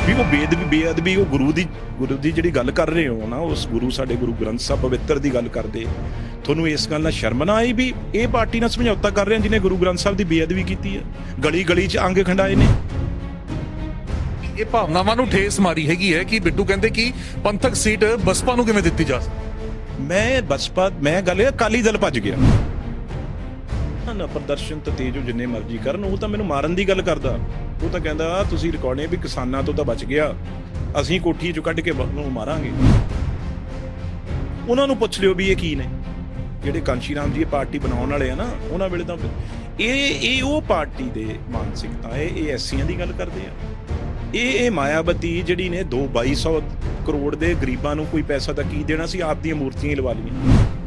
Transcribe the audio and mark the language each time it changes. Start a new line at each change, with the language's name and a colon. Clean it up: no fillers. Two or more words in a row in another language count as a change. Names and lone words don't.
Punjabi: ਵੋ ਬੇਅਦਬੀ ਵੋ ਗੁਰੂ ਦੀ ਜਿਹੜੀ ਗੱਲ ਕਰ ਰਹੇ ਹੋ ਨਾ, ਉਸ ਗੁਰੂ ਸਾਡੇ ਗੁਰੂ ਗ੍ਰੰਥ ਸਾਹਬ ਪਵਿੱਤਰ ਦੀ ਗੱਲ ਕਰਦੇ, ਤੁਹਾਨੂੰ ਇਸ ਗੱਲ ਨਾਲ ਸ਼ਰਮ ਨਾ ਆਈ ਭੀ ਯੇ ਪਾਰਟੀ ਨਾਲ ਸਮਝੌਤਾ ਕਰ ਰਹੇ ਹੈਂ ਜਿਨ੍ਹੇਂ ਗੁਰੂ ਗ੍ਰੰਥ ਸਾਹਬ ਦੀ ਬੇਅਦਬੀ ਕੀਤੀ ਹੈ, ਗਲੀ ਗਲੀ ਚ ਅੰਗ ਖੰਡਾਏ ਨੇ। ਇਹ ਭਾਵਨਾਵਾਂ ਨੂੰ ਠੇਸ ਮਾਰੀ ਹੈਗੀ ਹੈ ਕਿ ਬਿੱਟੂ ਕਹਿੰਦੇ ਕਿ ਪੰਥਕ ਸੀਟ ਬਸਪਾ ਨੂੰ ਕਿਵੇਂ ਦਿੱਤੀ ਜਾ ਸਕਦੀ। ਮੈਂ ਗੱਲ ਅਕਾਲੀ ਦਲ ਭੱਜ ਗਿਆ ਨਾ, ਪ੍ਰਦਰਸ਼ਨ ਤੋ ਤੇਜ਼ ਜਿੰਨੇ ਮਰਜ਼ੀ ਕਰਨ, ਵੋ ਤੋ ਮੈਨੂੰ ਮਾਰਨ ਦੀ ਗੱਲ ਕਰਦਾ, ਵੋ ਤੋ ਕਹਿੰਦਾ ਤੁਸੀਂ ਰਿਕਾਰਡਿੰਗ ਭੀ ਕਿਸਾਨਾਂ ਤੋ ਬਚ ਗਿਆ, ਅਸੀਂ ਕੋਠੀ ਚੋਂ ਕੱਢ ਕੇ ਉਹਨੂੰ मारांगे। ਉਹਨਾਂ ਨੂੰ ਪੁੱਛ ਲਿਓ ਵੀ ਇਹ ਕੀ ਨੇ ਜਿਹੜੇ ਕਾਂਸ਼ੀ ਰਾਮ ਜੀ ਇਹ ਪਾਰਟੀ ਬਣਾਉਣ ਵਾਲੇ ਆ ਨਾ, ਉਹਨਾਂ ਵੇਲੇ ਤਾਂ ਇਹ ਉਹ ਪਾਰਟੀ ਦੇ ਮਾਨਸਿਕਤਾ ਇਹ ਐਸੀਆਂ ਦੀ ਗੱਲ ਕਰਦੇ ਆ। ਇਹ ਮਾਇਆਵਤੀ ਜਿਹੜੀ ਨੇ 2200 ਕਰੋੜ ਦੇ ਗਰੀਬਾਂ ਨੂੰ ਕੋਈ ਪੈਸਾ ਤਾਂ ਕੀ ਦੇਣਾ ਸੀ, ਆਪ ਦੀਆਂ ਮੂਰਤੀਆਂ ਹੀ ਲਵਾ ਲਈਆਂ।